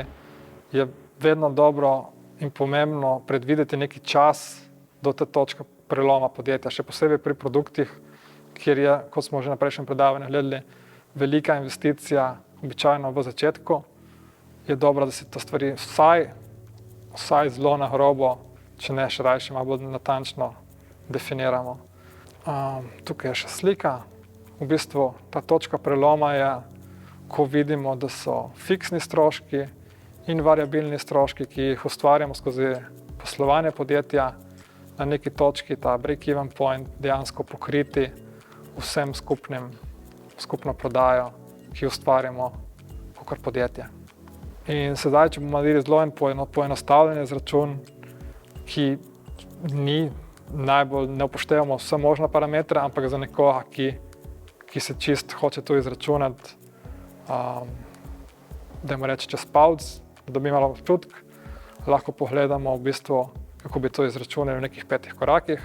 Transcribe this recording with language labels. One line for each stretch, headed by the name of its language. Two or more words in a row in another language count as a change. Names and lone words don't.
Slovenian: je vedno dobro in pomembno predvideti neki čas do te točke preloma podjetja, še posebej pri produktih, kjer je, kot smo že na prejšnjem predavanju gledali, velika investicija, običajno v začetku, je dobro, da se te stvari vsaj zelo na grobo, če ne še rajše malo bolj natančno definiramo. Tukaj je še slika. V bistvu ta točka preloma je, ko vidimo, da so fiksni stroški in variabilni stroški, ki jih ustvarjamo skozi poslovanje podjetja, na neki točki, ta
English: break-even point,
Slovenian: dejansko pokriti vsem skupno prodajo, ki ustvarjamo kot podjetje. In sedaj, če bomo naredili zelo poenostavljen izračun, ki ni najbolj, ne upoštevamo vse možne parametre, ampak za nekoga, ki se čist hoče to izračunati, dajmo reči čez palec, da dobi malo občutek, lahko pogledamo v bistvu, kako bi to izračunali v nekih 5 korakih.